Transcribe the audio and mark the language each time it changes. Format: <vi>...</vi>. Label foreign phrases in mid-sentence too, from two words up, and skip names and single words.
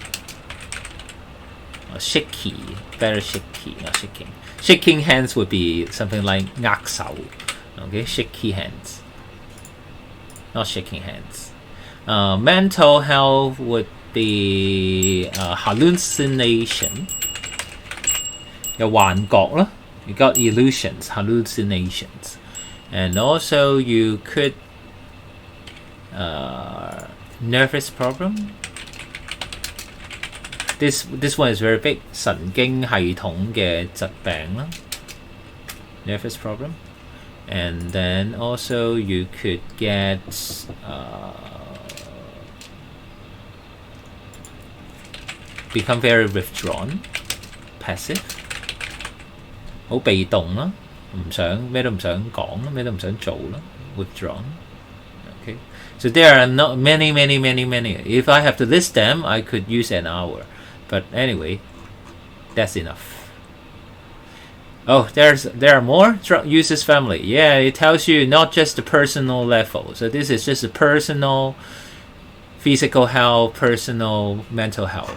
<en>Shaky, better shaky, not shaking. Shaking hands would be something like 握手. Okay, shaky hands, not shaking hands. Mental health would be hallucination.</en> <yue>有幻覺啦.</yue> <en>You got illusions, hallucinations, and also you could nervous problem. This one is very big.</en> <yue>神經系統嘅疾病啦.</yue> <en>Nervous problem. And then also you could get become very withdrawn, passive.</en> <yue>好被動啦，咩都唔想講啦，咩都唔想做啦 withdrawn.</yue> <en>Okay, so there are not many. If I have to list them, I could use an hour. But anyway, that's enough. Oh, there are more. Drug users family. Yeah, it tells you not just the personal level. So this is just the personal physical health, personal mental health.</en>